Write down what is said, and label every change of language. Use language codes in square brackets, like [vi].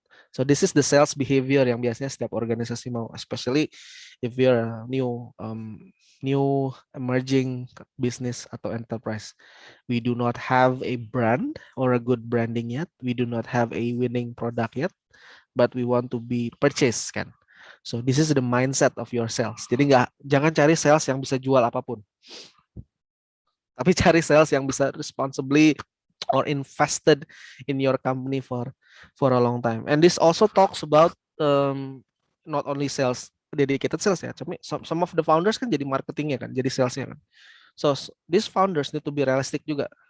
[en] So this is the sales behavior [id] yang biasanya setiap organisasi mau, [en] especially if you're a new emerging business atau enterprise. We do not have a brand or a good branding yet. We do not have a winning product yet, but we want to be purchased kan. So this is the mindset of your sales. [id] Jadi jangan cari sales yang bisa jual apapun. Tapi cari sales yang bisa [en] responsibly or invested in your company for a long time. And this also talks about not only sales, dedicated sales ya. Some of the founders [id] kan jadi marketingnya kan, jadi salesnya kan. [en] So these founders need to be realistic juga.